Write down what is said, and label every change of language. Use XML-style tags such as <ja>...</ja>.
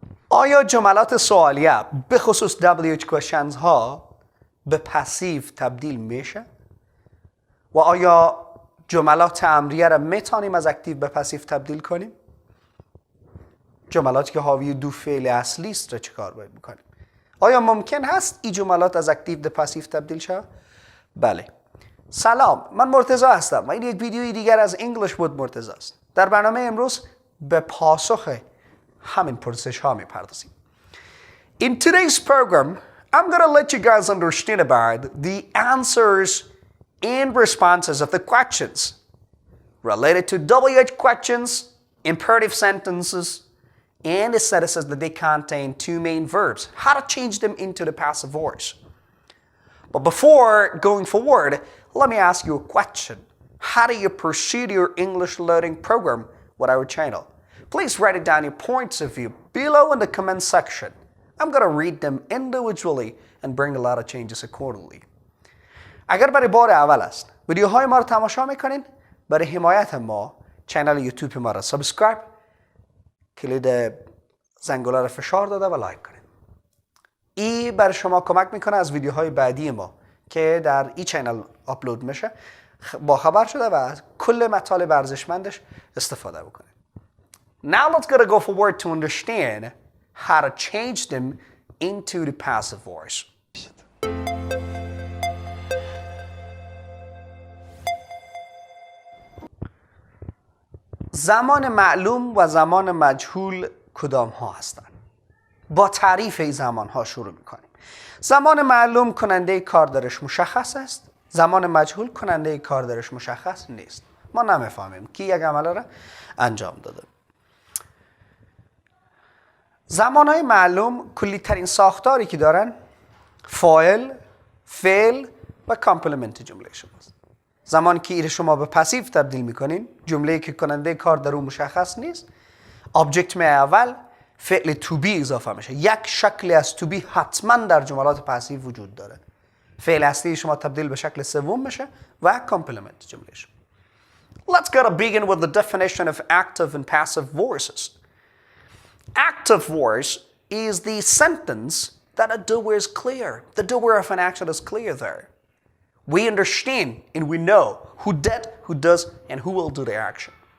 <fa>آیا جملات سوالیه به خصوص WH questions ها به پسیو تبدیل میشه؟ و آیا جملات امریه را میتونیم از اکتیو به پسیو تبدیل کنیم؟ جملاتی که حاوی دو فعل اصلی است را چیکار باید بکنیم؟ آیا ممکن هست این جملات از اکتیو به پسیو تبدیل شه؟ بله. سلام، من مرتضی هستم و این یک ویدیوی دیگر از انگلیش بود مرتضی است. در برنامه امروز به پاسخ همین پرسش ها میپردازیم.</fa> <en>In today's program, I'm going to let you guys understand about the answers and responses of the questions related to WH questions, imperative sentences, and the sentences that they contain two main verbs, how to change them into the passive voice. But before going forward, let me ask you a question. How do you proceed your English learning program with our channel? Please write down your points of view below in the comment section. I'm going to read them individually and bring a lot of changes accordingly.</en> <fa>اگر برای بار اول است ویدیوهای ما رو تماشا میکنین، برای حمایت ما چنل یوتیوب ما رو سابسکرایب، کلید زنگوله رو فشار داده و لایک کنین. این برای شما کمک میکنه از ویدیوهای بعدی ما که در این چنل آپلود میشه با خبر شده و از کل مطالب ارزشمندش استفاده بکنین.</fa> <en>Now let's go forward to understand how to change them into the passive voice.</en> <fa>زمان معلوم و زمان مجهول کدام ها هستند؟ با تعریف این زمان ها شروع میکنیم. زمان معلوم کننده کاردارش مشخص است. زمان مجهول کننده کاردارش مشخص نیست. ما نمیفهمیم کی یک عمل را انجام داده. زمانهای معلوم کلی ترین ساختاری که دارن فاعل، فعل و کامپلمنت جمله شماست. زمانی که ایره شما به پسیو تبدیل میکنین، جمله که کننده کار در اون مشخص نیست، آبجکت می اول فعل تو بی اضافه میشه. یک شکل از تو بی حتما در جملات پسیو وجود داره. فعل اصلی شما تبدیل به شکل سوم میشه و کامپلمنت جمله شما.</fa> <en>Let's go to begin with the definition of active and passive voices. Active voice is the sentence that a doer is clear. The doer of an action is clear there. We understand and we know who did, who does, and who will do the action.</en>